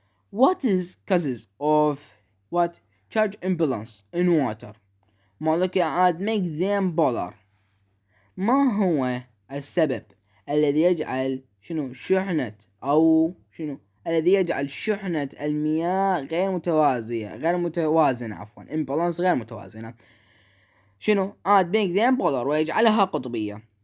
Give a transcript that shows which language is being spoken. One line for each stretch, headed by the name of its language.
English: What is causes of charge imbalance in water? molecule and make them polar.
Arabic: ما هو السبب الذي يجعل شحنة أو الذي يجعل شحنة المياه غير متوازنة imbalance غير متوازنة. شنو؟
English: being them polar
Arabic: ويجعلها قطبية.